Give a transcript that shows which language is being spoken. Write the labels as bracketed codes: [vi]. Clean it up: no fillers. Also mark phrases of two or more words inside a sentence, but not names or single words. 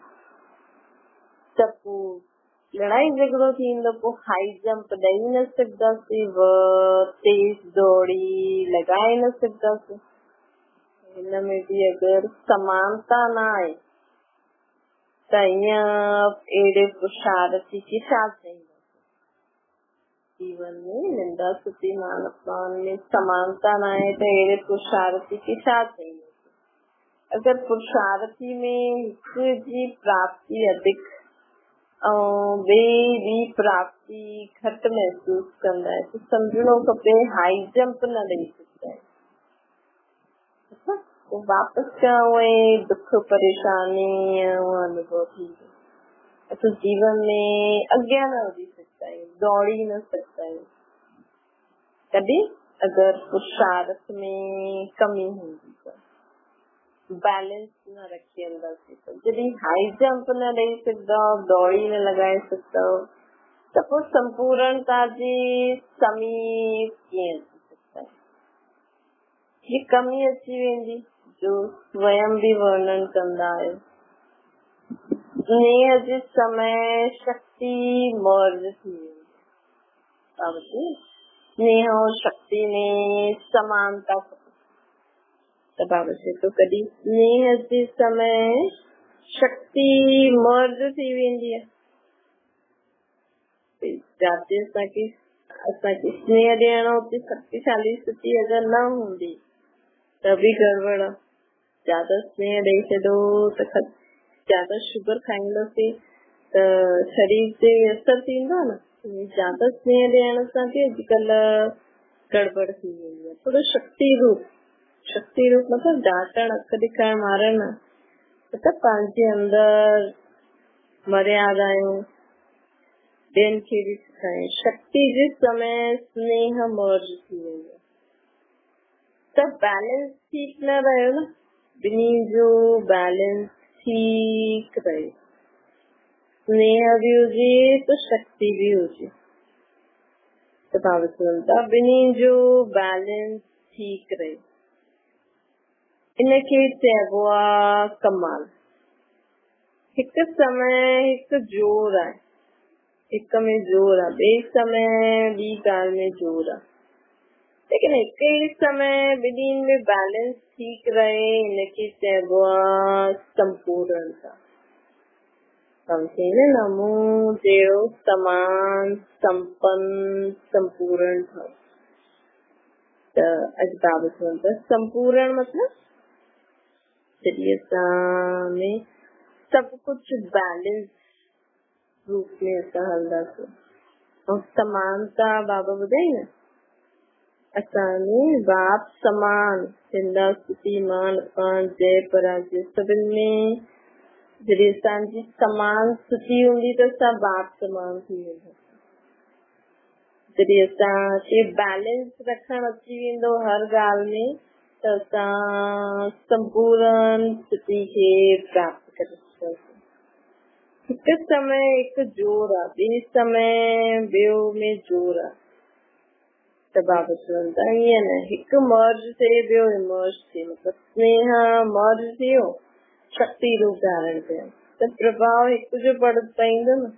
[sd] त पोइ लड़ाई झगड़ो थींदो पोइ [en] high jump [sd] ॾेई न सघंदासीं तेज दौड़ी लॻाए न सघंदासीं हिन में भी अगर समानता न आहे त ईअं अहिड़े पुरुषार्थी खे छा चईंदा जीवन में निंदा स्तुति मान अपमान में समानता न आहे त अहिड़े पुरुषार्थी खे छा चईंदा अगर पुरुषार्थी में हिक जी प्राप्ति अधिक ऐं ॿिए जी प्राप्ति घटि महसूस कंदा आहिनि त सम्झणो खपे [en] high jump [sd] न ॾेई सघंदा आहिनि वापस दुख परेशानी अनुभव थींदो तो जीवन में अॻियां न वधी सघंदा आहियूं दौड़ी न सघंदा आहियूं कॾहिं अगर पुरुषार्थ में कमी हूंदी त बैलेंस न रखी हलंदासीं त जॾहिं [en] high jump [sd] न ॾेई सघंदव दौड़ी न लॻाए सघंदव त पोइ संपूर्णता जी समीप कीअं थी सघंदा आहियूं ये कमी अची वेंदी जो स्वयं भी वर्णन कंदा आहियो स्नेह जे समय शक्ति मर्ज थी वेंदी स्नेह और शक्ति में समानता बाबत तो कॾहिं स्नेह जे समय शक्ति मर्ज थी वेंदी आहे जाते असांखे स्नेह ॾियणो हुते शक्तिशाली स्थिति अगर न हूंदी त बि गड़बड़ आहे ज्यादा स्नेह ॾेई छॾो त ज्यादा शुगर खाईंदासीं त शरीर ते असर थींदो न ज्यादा स्नेह ॾियण सां बि अॼुकल्ह गड़बड़ थी वेंदी आहे थोरो शक्ति रूप मतलब डांटण अख ॾेखारण मारण मतलब पंहिंजे अंदर मर्यादायूं ॿियनि खे बि सिखाए शक्ति जे समय स्नेह मर्ज थी वेंदो त बैलेंस ठीक न रहियो न ॿिन्ही जो बैलेंस ठीक रहे स्नेह भी हुजे तो शक्ति भी हुजे त ॿिन्ही जो बैलेंस ठीक रहे इनखे चइबो आहे कमाल हिक समय हिक जोर आहे हिक में जोर आहे ॿिए समय ॿी ॻाल्हि में जोर आहे लेकिन हिक ई समय ॿिन्ही में बैलेंस ठीक रहे इनखे चइबो आहे संपूर्णता समझे न मूं जहिड़ो समान संपन्न संपूर्ण ठो त अॼु बाबत संपूर्ण मतलब जॾहिं असां में सभु कुछ बैलेंस रूप में असां हलंदासीं ऐं समानता बाबा ॿुधाई न असांजे बाप समान निंदा स्तुति मान अपमान जय पराजय सभिनि में जॾहिं असांजी समान स्थिति हूंदी त असां बाप समान थी वेंदा जॾहिं असांखे बैलेंस रखण अची वेंदो हर ॻाल्हि में त असां संपूर्ण स्थिति खे प्राप्त करे सघंदासीं हिक समय हिक जोर आहे ॿिए समय ॿियो में जोर आहे त बाबा चवंदा ईअं न, हिकु मर्ज थिए ॿियो इमर्ज थिए, मतिलबु स्नेह मर्ज थियो, शक्ति रूप धारण कयो त प्रभाव हिकु जो पवंदो न।